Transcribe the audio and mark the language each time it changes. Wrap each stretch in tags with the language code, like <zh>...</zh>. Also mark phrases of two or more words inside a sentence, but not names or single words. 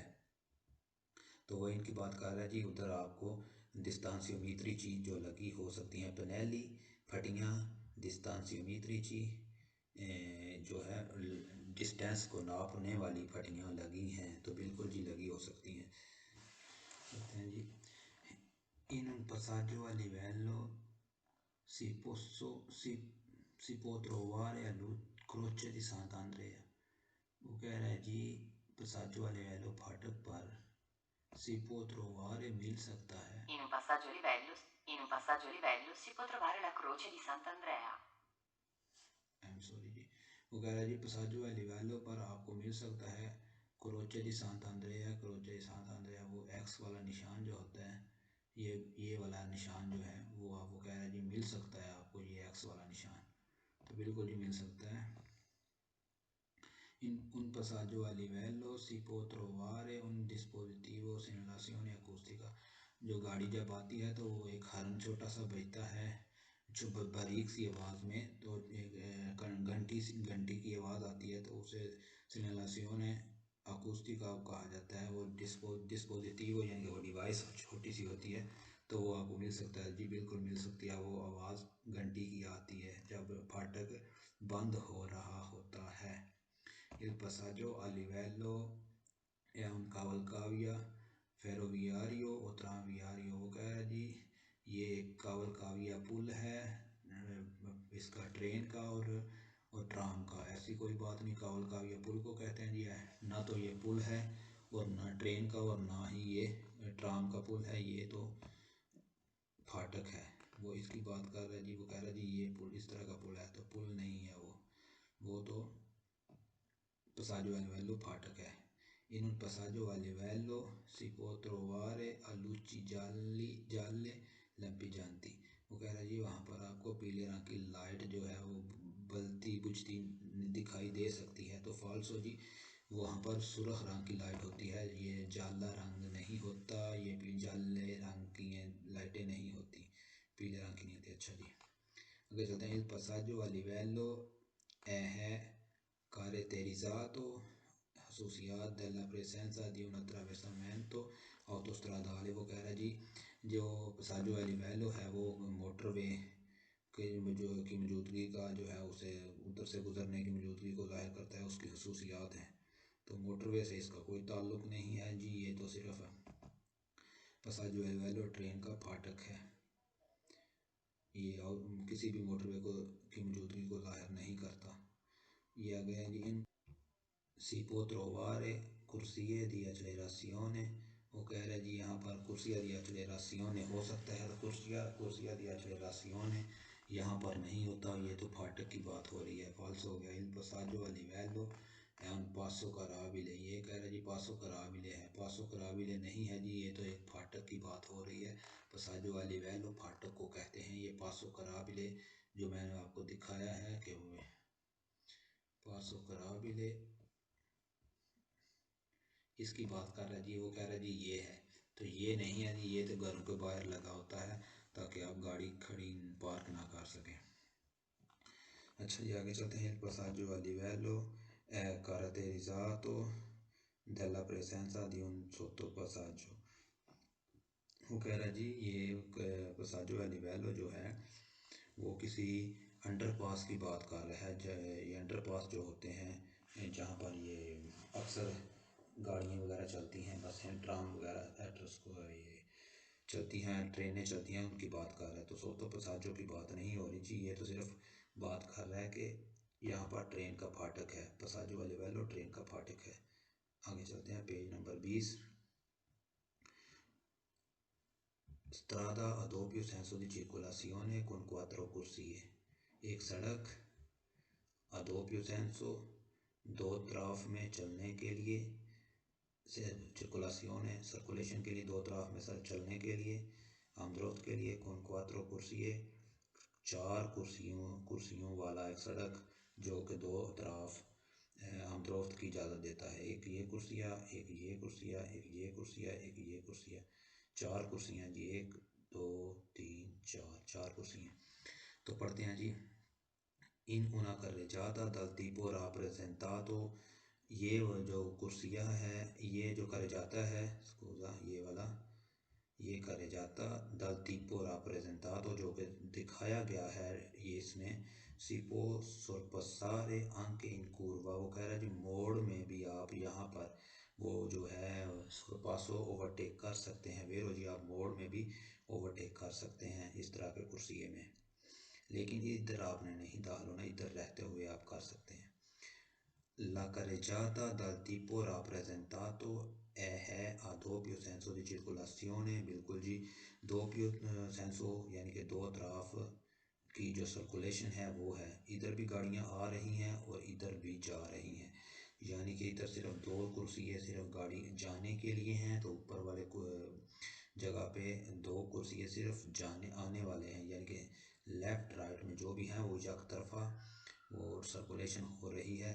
<hi>तो वह इनकी बात कर रहा है जी। उधर आपको डिस्तांसियोमीट्रिची जो लगी हो सकती हैं, पनेली फटियाँ डिस्तांसियोमीट्रिची जो है डिस्टेंस को नापने वाली फटियाँ लगी हैं, तो बिल्कुल जी लगी हो सकती हैं। कहते हैं जी इन</hi> <it>un passaggio a livello si può trovare a croce di Sant'Andrea।</it> <hi>वो कह रहा है जी</hi> <it>passaggio a livello</it> <hi>फाटक पर</hi> <it>si può trovare</it> <hi>मिल सकता है।</hi> <it>In un passaggio a livello si può trovare la croce di Sant'Andrea।</it> <hi>आई एम सॉरी जी, वो कह रहा है जी</hi> <it>passaggio a livello</it> <hi>पर आपको मिल सकता है</hi> <it>croce di Sant'Andrea. croce di Sant'Andrea</it> <hi>वो एक्स वाला निशान जो होता है, ये वाला निशान जो है वो आपको कह रहा है जी मिल सकता है आपको, ये एक्स वाला निशान, तो बिल्कुल जी मिल सकता है।</hi> <it>In un passaggio a livello si può trovare un dispositivo segnalazione acustica।</it> <hi>जो गाड़ी जब आती है तो वो एक हॉर्न छोटा सा बजता है जो बारीक सी आवाज़ में, तो एक घंटी की आवाज़ आती है, तो उसे</hi> <it>segnalazione acustica</it> <hi>कहा जाता है। वो डिस्पोजिटिव यानी कि वो डिवाइस छोटी सी होती है, तो वो आपको मिल सकता है जी, बिल्कुल मिल सकती है। वो आवाज़ घंटी की आती है जब फाटक बंद हो रहा होता है।</hi> <it>Il passaggio a livello è un cavalcavia ferroviario o tranviario।</it> <hi>वो कह रहा है जी ये कावलकाविया पुल है इसका ट्रेन का और ट्राम का। ऐसी कोई बात नहीं, कावलकाविया पुल को कहते हैं जी, ना तो ये पुल है और ना ट्रेन का और ना ही ये ट्राम का पुल है, ये तो फाटक है। वो इसकी बात कर रहा है जी, वो कह रहा है जी ये पुल इस तरह का पुल है, तो पुल नहीं है वो तो</hi> <it>passaggio a livello</it> <hi>फाटक है।</hi> <it>In un passaggio a livello si può trovare a luci gialle lampeggianti।</it> <hi>वो कह रहा है जी वहाँ पर आपको पीले रंग की लाइट जो है वो बलती बुझती दिखाई दे सकती है, तो फॉल्सो जी वहाँ पर सुर्ख रंग की लाइट होती है, ये जाला रंग नहीं होता, ये जाले रंग की लाइटें नहीं होती, पीले रंग की नहीं होती। अच्छा जी, आगे चलते हैं।</hi> <it>Il passaggio a livello è caratterizzato associato dalla presenza di un attraversamento autostradale।</it> <hi>वो कह रहा है जी जो</hi> <it>passaggio a livello</it> <hi>है वो मोटरवे के जो की मौजूदगी का जो है उसे उधर से गुजरने की मौजूदगी को जाहिर करता है, उसकी खसूसियात हैं। तो मोटरवे से इसका कोई ताल्लुक़ नहीं है जी, ये तो सिर्फ</hi> <it>passaggio a livello</it> <hi>ट्रेन का फाटक है, ये किसी भी मोटरवे को की मौजूदगी को जाहिर नहीं करता। ये आ गया जी इन</hi> <it>si può trovare corsie di accelerazione।</it> <hi>वो कह रहे जी यहाँ पर</hi> <it>corsie di accelerazione</it> <hi>हो सकता है, तो</hi> <it>corsie di accelerazione</it> <hi>यहाँ पर नहीं होता, ये तो फाटक की बात हो रही है, फॉल्स हो गया।</hi> <it>il passaggio a livello è un passo carabile।</it> <hi>ये कह रहे जी</hi> <it>passo carrabile</it> <hi>है,</hi> <it>passo carrabile</it> <hi>नहीं है जी, ये तो एक फाटक की बात हो रही है।</hi> <it>passaggio a livello</it> <hi>फाटक को कहते हैं, ये</hi> <it>passo carrabile</it> <hi>जो मैंने आपको दिखाया है कि</hi> <it>passo carrabile</it> <hi>इसकी बात कर रहा है जी। वो कह रहा है जी ये है, तो ये नहीं है जी, ये तो घरों के बाहर लगा होता है ताकि आप गाड़ी खड़ी पार्क ना कर सकें। अच्छा जी, आगे चलते हैं।</hi> <it>Il passaggio a livello è caratterizzato dalla presenza di un sottopassaggio।</it> <hi>वो कह रहा है जी ये</hi> <it>passaggio a livello</it> <hi>जो है वो किसी अंडरपास की बात कर रहा है। ये अंडरपास जो होते हैं जहाँ पर ये अक्सर गाड़ियाँ वगैरह चलती हैं, बसें ट्राम वगैरह ये चलती हैं, ट्रेनें चलती हैं, उनकी बात कर रहा है। तो</hi> <it>sotto passaggio</it> <hi>की बात नहीं हो रही जी, ये तो सिर्फ बात कर रहा है कि यहाँ पर ट्रेन का फाटक है,</hi> <it>passaggio a livello</it> <hi>ट्रेन का फाटक है। आगे चलते हैं, पेज नंबर 20।</hi> <it>Strada a doppio senso di circolazione con 4 corsie।</it> <hi>एक सड़क</hi> <it>a doppio senso,</it> <hi>दो तरफ में चलने के लिए, circolazione सर्कुलेशन के लिए, दो तरफ में चलने के लिए, आमदोरफ्त के लिए,</hi> <it>con 4 corsie,</it> <hi>चार कुर्सियों वाला एक सड़क जो कि दो तरफ आमदोरफ्त की इजाज़त देता है। एक ये कुर्सियाँ, एक ये कुर्सियाँ, एक ये कुर्सियाँ, एक ये कुर्सियाँ, चार कुर्सियाँ जी, 1 2 3 4, चार कुर्सियाँ। तो पढ़ते हैं जी। इन</hi> <it>una carreggiata dal tipo rappresentato,</it> <hi>ये वो जो कुर्सियाँ है, ये जो carreggiata है, स्कूजा ये वाला, ये</hi> <it>carreggiata dal tipo rappresentato</it> <hi>जो कि दिखाया गया है ये इसमें,</hi> <it>si può sorpassare anche in curva,</it> <hi>वो कह रहा है जी मोड़ में भी आप यहाँ पर वो जो है sorpasso ओवरटेक कर सकते हैं। वेरो जी आप मोड़ में भी ओवरटेक कर सकते हैं इस तरह के कुर्सिये में, लेकिन इधर आपने नहीं डालो ना, इधर रहते हुए आप कर सकते हैं।</hi> <it>La carreggiata dal tipo rappresentato è a doppio senso di circolazione,</it> <hi>बिल्कुल जी,</hi> <it>doppio senso</it> <hi>यानी कि दो तरफ की जो सर्कुलेशन है वो है, इधर भी गाड़ियाँ आ रही हैं और इधर भी जा रही हैं, यानी कि इधर सिर्फ दो कुर्सी है, सिर्फ गाड़ी जाने के लिए हैं, तो ऊपर वाले जगह पे दो कुर्सी सिर्फ जाने आने वाले हैं, यानी कि लेफ़्ट राइट में जो भी हैं वो एक तरफा वो सर्कुलेशन हो रही है।</hi>